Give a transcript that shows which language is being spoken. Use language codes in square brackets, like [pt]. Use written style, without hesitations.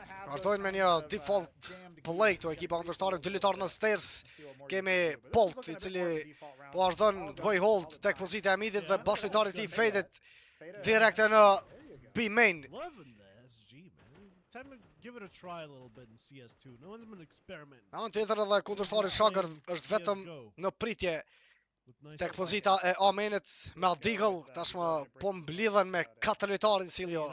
[sq] Vazhdojnë me një default play këtu ekipa kundërshtare, 2 lojtarë në stairs. Kemi Bolt i cili po vazhdon të bëj hold tek pozita e midit dhe bashkëlojtari i tij Faded direkt në B main. [en] Loving the SG, man. Time to give it a try a little bit in CS2. No one's been experimenting. [sq] Në anë tjetër edhe kundërshtari Sugar është vetëm në pritje tek pozita e Amenit me Deagle. Tashmë po mblidhen me 4 lojtarë Insilio.